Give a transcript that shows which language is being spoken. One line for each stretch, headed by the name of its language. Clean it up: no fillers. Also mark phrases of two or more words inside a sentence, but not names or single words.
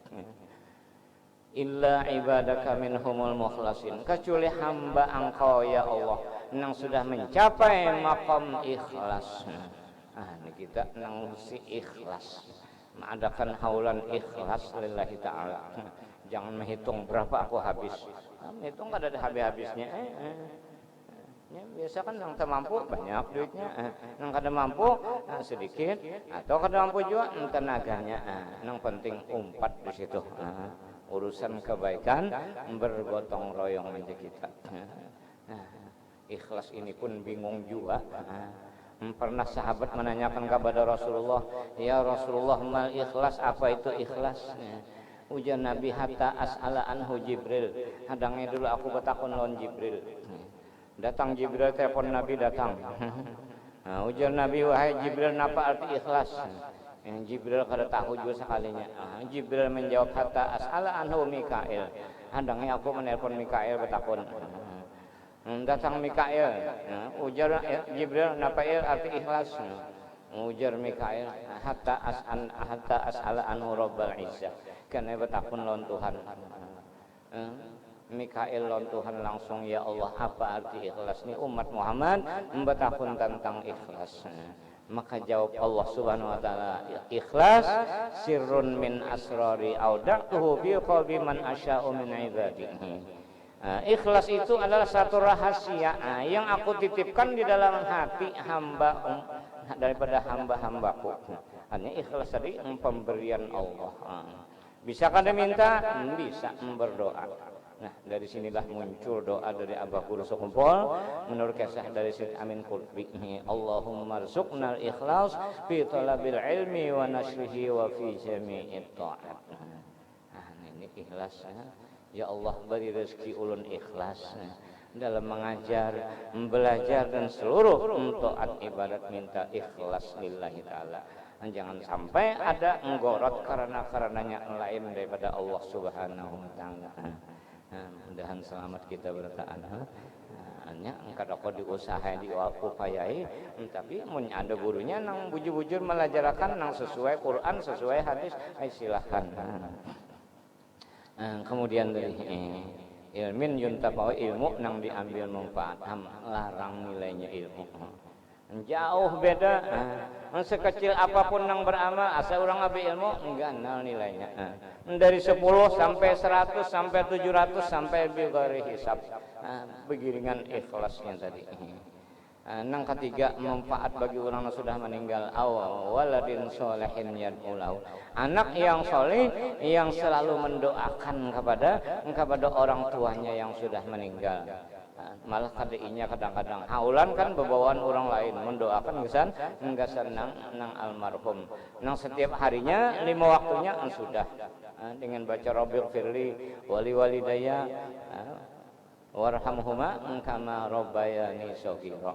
Arabic: إلا عبادك منهم المخلصين,
Banjar: kecuali hamba engkau ya Allah yang sudah mencapai maqam ikhlas. Ini kita nang si ikhlas, mengadakan haulan ikhlas
Arabic: لله تعالى.
Banjar: Jangan menghitung berapa aku habis, menghitung kada ada habis-habisnya. Ya, biasa kan yang mampu banyak duitnya, yang kada mampu sedikit, atau kada mampu juga tenaganya. Yang penting umpat di situ. Urusan kebaikan bergotong royong aja kita. Ikhlas ini pun bingung juga. Pernah sahabat menanyakan kepada Rasulullah,
Arabic: يا رسول الله ما الإخلاص,
Banjar: apa itu ikhlas? Ujar Nabi,
Arabic: حتى أسأل عنه جبريل.
Banjar: Hadangnya dulu aku bertakun lawan Jibril. Datang Jibril, telepon Nabi datang. Ujar Nabi, wahai Jibril, napa arti ikhlas? Yang Jibril kada tahu juga sekalinya. Jibril menjawab,
Arabic: حتى أسأل عنه ميكائيل.
Banjar: Hadangnya aku menelpon Mikail bertakun. Datang Mikail, ujar Jibril, napa arti ikhlas? Ujar Mikail,
Arabic: حتى أسأل عنه رب العزة.
Banjar: Karena bertakun lawan Tuhan. Mikail lawan Tuhan langsung, ya Allah, apa arti ikhlas? Ini umat Muhammad bertakun tentang ikhlas. Maka jawab
Arabic: الله سبحانه وتعالى الإخلاص سر من أسراري أودعته بقلب من أشاء من عبادي.
Banjar: Ikhlas itu adalah satu rahasia yang aku titipkan di dalam hati hamba daripada hamba-hambaku. Hanya ikhlas tadi pemberian Allah. Bisa kan minta? Bisa berdoa. Nah, dari sinilah muncul doa dari Abah Guru Sekumpul menurut kisah dari Syed Amin Qutbi.
Arabic: اللهم ارزقنا الإخلاص في طلب العلم ونشره وفي جميع الطاعات.
Banjar: Ini ikhlas. Ya Allah, beri rezeki ulun ikhlas dalam mengajar, belajar dan seluruh taat ibadat, minta ikhlas
Arabic: لله تعالى.
Banjar: Jangan sampai ada menggorot karenanya lain daripada Allah
Arabic: سبحانه وتعالى.
Banjar: Mudahan selamat kita bertahan. Hanya kada kok diusaha diupayai, tapi mun ada gurunya nang bujur-bujur melajarakan nang sesuai Quran, sesuai hadis, silakan. Kemudian dari
Arabic: علم ينتفع,
Banjar: ilmu nang diambil manfaat, larang nilainya ilmu. Jauh beda. Sekecil apapun yang beramal, asal orang ambil ilmu enggak nol nilainya. Dari 10 sampai 100 sampai 700 sampai
Arabic: بغير حساب.
Banjar: Begiringan ikhlasnya tadi. Yang ketiga, manfaat bagi orang yang sudah meninggal.
Arabic: ولد صالح يدعو له,
Banjar: anak yang soleh yang selalu mendoakan kepada orang tuanya yang sudah meninggal. Malah kadainya kadang-kadang haulan kan bebawaan orang lain mendoakan ngesan nang almarhum. Nang setiap harinya 5 waktunya sudah dengan baca
Arabic: رب اغفر لي ولوالدي وارحمهما كما ربياني صغيرا.